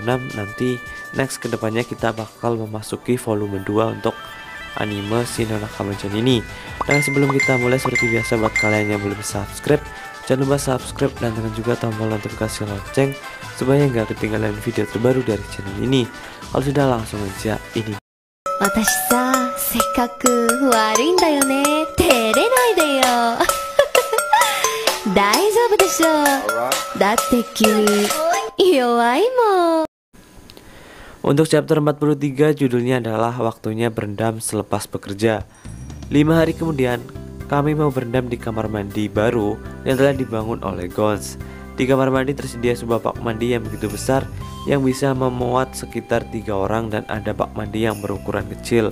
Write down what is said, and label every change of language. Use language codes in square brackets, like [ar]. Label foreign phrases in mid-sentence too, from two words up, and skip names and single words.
[id] Nanti next kedepannya kita bakal memasuki volume 2 untuk anime [en] Shin no Nakama Journey [id] ini. Nah, sebelum kita mulai, seperti biasa buat kalian yang belum subscribe, jangan lupa subscribe dan tekan juga tombol notifikasi lonceng supaya nggak ketinggalan video terbaru dari channel ini. Kalau sudah, langsung aja ini. [ja] 私さ、せっかく悪いんだよね。照れないでよ。大丈夫でしょ。だって君弱いもん。 [id] Untuk chapter 43 judulnya adalah Waktunya Berendam Selepas Bekerja. 5 hari kemudian, kami mau berendam di kamar mandi baru yang telah dibangun oleh Gons. Di kamar mandi tersedia sebuah bak mandi yang begitu besar yang bisa memuat sekitar 3 orang, dan ada bak mandi yang berukuran kecil.